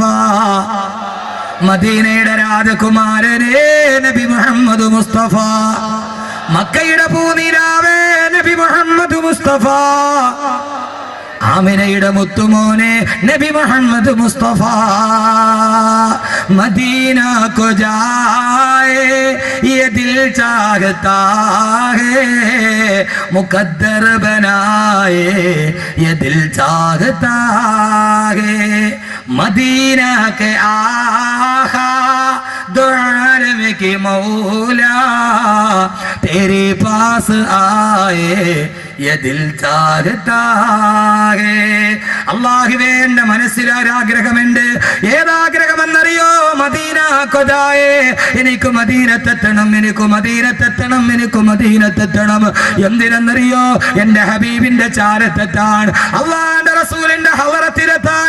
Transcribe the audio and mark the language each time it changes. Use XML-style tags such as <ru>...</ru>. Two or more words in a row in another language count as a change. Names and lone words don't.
<ml>മദീനയുടെ രാജകുമാരനേ നബി മുഹമ്മദ് മുസ്തഫ. മക്കയുടെ പൂനിലാവേ നബി മുഹമ്മദ് മുസ്തഫ. ആമിനയുടെ മുത്തുമോനെ നബി മുഹമ്മദ് മുസ്തഫ.</ml> <ur>മദീന کو جائے یہ دل چاہتا ہے مقدر بنائے یہ دل چاہتا ہے مدینہ کے آقا دو عالم کے مولا تیرے پاس آئے یہ دل چاہتا ہے.</ur> <ml>അല്ലാഹുവേ എന്റെ മനസ്സിൽ ഒരാഗ്രഹമുണ്ട്. ഏതാഗ്രഹമെന്നറിയോ? മദീന കൊതായേ, എനിക്ക് മദീനത്തെത്തണം, എനിക്ക് മദീനത്തെത്തണം, എനിക്ക് മദീനത്തെത്തണം. എന്തിനെന്നറിയോ? എന്റെ ഹബീബിന്റെ ചാരത്തെത്താൻ, അല്ലാഹുവിന്റെ റസൂലിന്റെ ഹളറത്തിലെത്താൻ.</ml>